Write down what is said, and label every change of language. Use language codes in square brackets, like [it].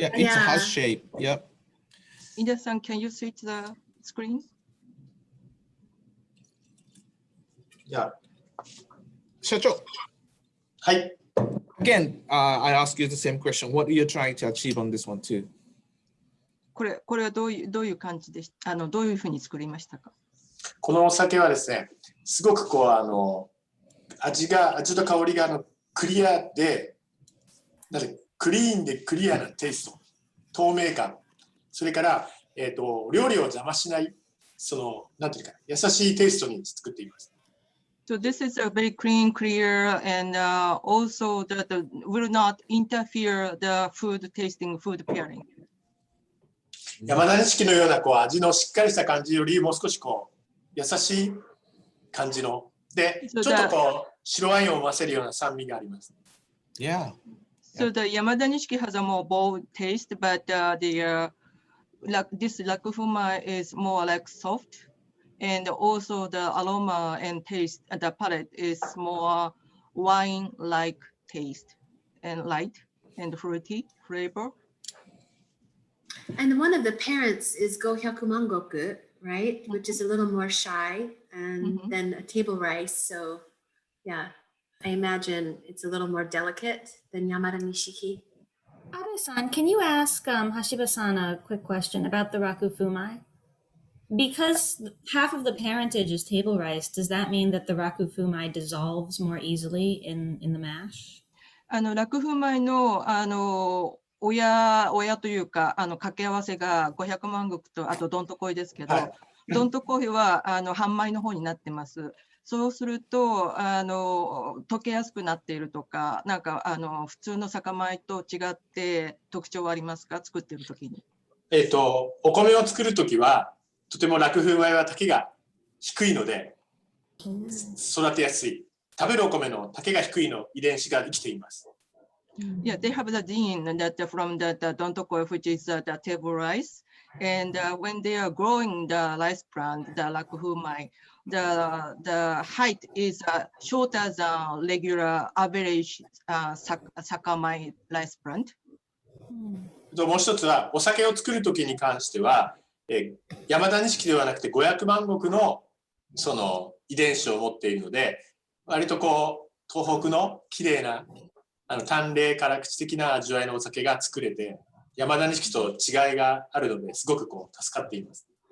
[en] Yeah, it's a heart shape. Yep. Ida-san, can you switch the screen? Yeah. [ja] 社長。はい。 [en] Again, I ask you the same question. What are you trying to achieve on this one too? [ja] これはどういう感じでどういうふうに作りましたか？このお酒はですね、すごくこう味と香りがクリアで、クリーンでクリアなテイスト、透明感、それから料理を邪魔しないなんていうか優しいテイストに作っています。 [en] So this is a very clean, clear, and also that will not interfere the food tasting, food pairing. [ja] 山田錦のような味のしっかりした感じよりもう少し優しい感じので、ちょっと白ワインを合わせるような酸味があります。 [en] Yeah. So the Yamada Nishiki has a more bold taste, but this Raku fumai is more like soft, and also the aroma and taste, the palate is more wine-like taste and light and fruity flavor. And one of the parents is Gohyakumangoku, right? Which is a little more shy and than a table rice. So yeah, I imagine it's a little more delicate than Yamada Nishiki. Abe-san, can you ask Hashiba-san a quick question about the Raku fumai? Because half of the parentage is table rice, does that mean that the Raku fumai dissolves more easily in the mash? [ja] ラクフマイの親というか掛け合わせが500万石とあとどんとこいですけど、どんとこいは半米の方になってます。そうすると溶けやすくなっているとか、なんか普通の酒米と違って特徴はありますか？作ってる時に。お米を作る時はとてもラクフマイは丈が低いので育てやすい。食べるお米の丈が低いの遺伝子が生きています。 [en] Yeah, they have the gene that from the dontokoi, which is the table rice, and when they are growing the rice plant, the Raku fumai, the height is shorter than regular average sakamai rice plant. [ja] もう一つはお酒を作る時に関しては、山田錦ではなくて500万石の遺伝子を持っているので、割と東北の綺麗な淡麗辛口的な味わいのお酒が作れて、山田錦と違いがあるのですごく助かっています。